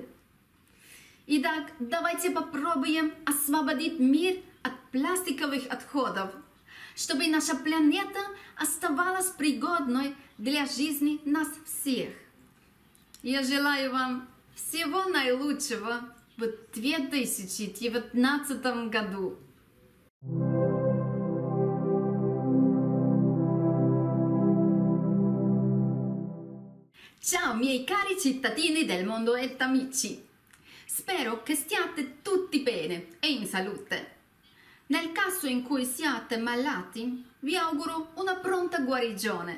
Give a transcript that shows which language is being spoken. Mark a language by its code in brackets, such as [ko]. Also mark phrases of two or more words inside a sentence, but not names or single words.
[ru] Итак, давайте попробуем освободить мир от пластиковых отходов, чтобы наша планета оставалась пригодной для жизни нас всех. Я желаю вам всего наилучшего в 2019 году. [it] Ciao miei cari cittadini del mondo e amici, spero che stiate tutti bene e in salute. Nel caso in cui siate malati, vi auguro una pronta guarigione.